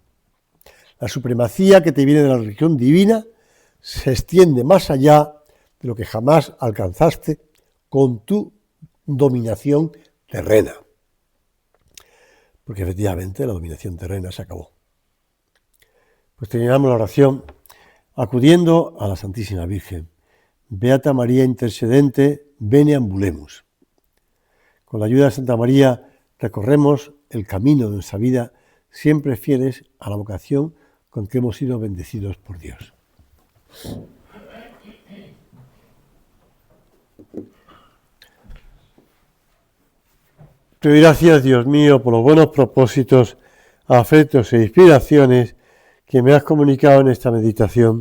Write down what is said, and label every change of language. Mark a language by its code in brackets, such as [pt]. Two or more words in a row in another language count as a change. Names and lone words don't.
[es] La supremacía que te viene de la religión divina se extiende más allá de lo que jamás alcanzaste con tu dominación terrena. Porque efectivamente la dominación terrena se acabó. Pues terminamos la oración acudiendo a la Santísima Virgen. [la] Beata María intercedente, bene ambulemus. [es] Con la ayuda de Santa María recorremos el camino de nuestra vida siempre fieles a la vocación con que hemos sido bendecidos por Dios. Te doy gracias, Dios mío, por los buenos propósitos, afectos e inspiraciones que me has comunicado en esta meditación.